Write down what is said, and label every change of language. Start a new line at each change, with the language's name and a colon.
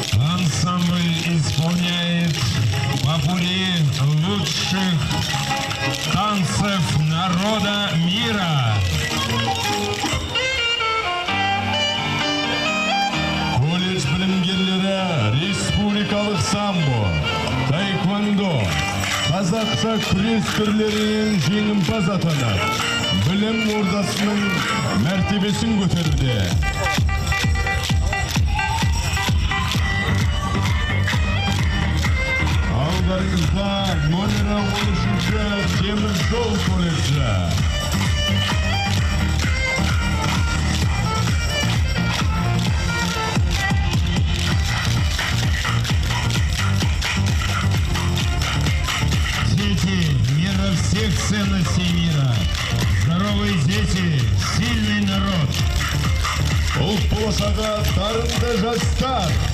Russian: Ансамбль исполняет попури лучших танцев народа мира.
Kazakh: Колледж білімгерлері республикалық самбо, таэквондо, қазақша күрес түрлерінен жеңімпаз атанып, білім ордасының мәртебесін көтерді. Алдарыңызда номері 13-ші Теміржол колледжі.
Russian: Дети мира всех ценностей мира. Здоровые дети, сильный народ.
Kazakh: Ұлт болашағы дарынды жастар.